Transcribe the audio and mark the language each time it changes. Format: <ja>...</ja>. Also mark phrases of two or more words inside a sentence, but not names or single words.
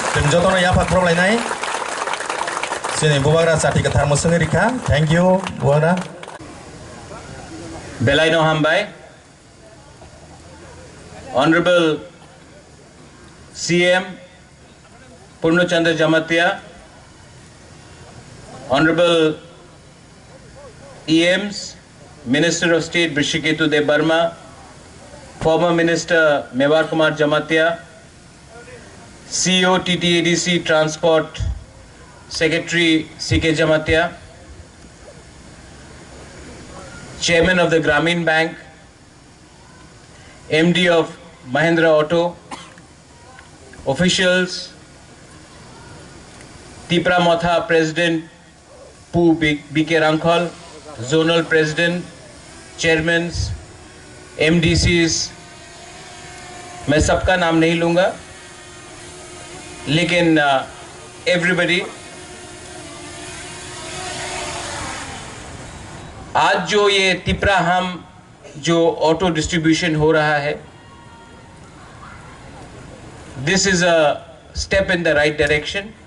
<trp>jotono yapat problemainai sini bubagra sati kathar mosungi rikha.</trp> <en>Thank you bubagra. Belaino Hambai, Honorable CM Purno Chandra Jamatia, Honorable EMs, Minister of State Brishiketu De Burma, former Minister Mewar Kumar Jamatia, CEO TTADC Transport Secretary CK Jamatia, Chairman of the Grameen Bank, MD of Mahindra Auto, officials, Tipra Motha President Pu BK Rangkhol, Zonal President, Chairmans,</en> <hi>MDCs, मैं सबका नाम नहीं लूँगा, लेकिन everybody, आज जो ये तिपराहम जो</hi> <en>auto distribution</en> <hi>हो रहा है,</hi> <en>this is a step in the right direction.</en>